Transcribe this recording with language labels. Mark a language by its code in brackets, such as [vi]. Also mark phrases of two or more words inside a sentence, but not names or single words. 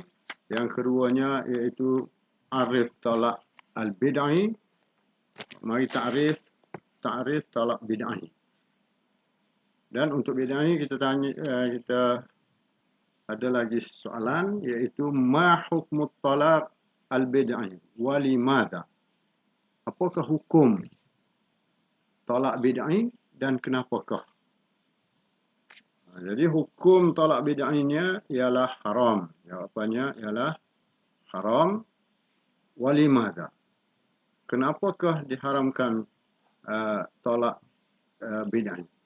[ms] Yang keduanya iaitu arif talak al-bid'ah. Mari ta'rif talak bid'ah. Dan untuk bid'ah kita ada lagi soalan, iaitu [ar] ma hukmu talak al-bid'ah wa limadha. [ms] Apakah hukum talak bid'ah dan kenapakah? Jadi hukum talak bid'ahnya ialah haram. Jawapannya ialah haram. Walimada. Kenapakah diharamkan talak bid'ah?